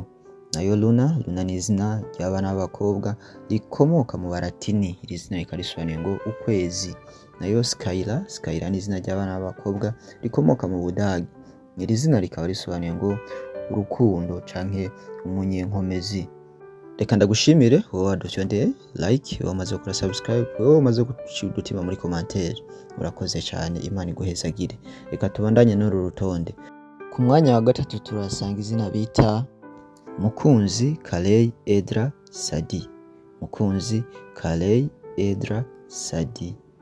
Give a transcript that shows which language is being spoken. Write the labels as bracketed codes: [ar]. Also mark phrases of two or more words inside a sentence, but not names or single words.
[rn] Nayo Luna ni izina ry'abana b'abakobwa rikomoka mu Baratini. Iri zina rikaba risobanuye ngo ukwezi. Nayo Skyla ni izina ry'abana b'abakobwa rikomoka mu Budagi. Iri zina rikaba risobanuye ngo urukundo canke umunyenkomezi. Reka ndagushimire wowe wadufyondeye like, wowe umaze gukora subscribe, wowe umaze guca udutima muri commentaire. Urakoze cyane, Imana iguhezagire. Reka tubandanye n'uru rutonde. Ku mwanya wa gatatu turasanga izina bita Mukunzi, Kalei, Edra, Sadi. Mukunzi, Kalei, Edra, Sadi.